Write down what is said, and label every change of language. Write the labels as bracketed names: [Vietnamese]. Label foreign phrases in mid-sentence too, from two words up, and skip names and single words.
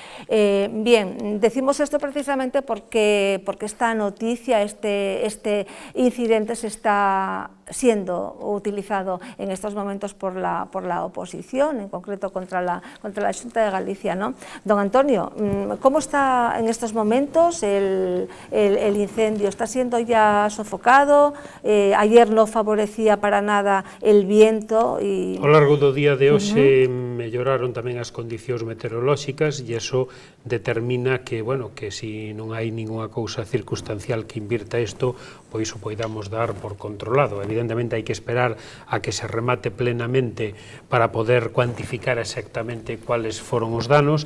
[Spanish] Bien, decimos esto precisamente porque esta noticia, este incidente se está siendo utilizado en estos momentos por la oposición, en concreto contra la Xunta de Galicia, ¿no? Don Antonio, ¿cómo está en estos momentos el incendio? ¿Está siendo ya sofocado? Ayer no favorecía para nada el viento. [Galician] Ao largo do día de hoxe melloraron tamén as condicións meteorolóxicas e iso determina que, bueno, que se non hai ninguna cousa circunstancial que invirta isto, pois o poidamos dar por controlado. Evidentemente hai que esperar a que se remate plenamente para poder cuantificar exactamente cuáles foron os danos.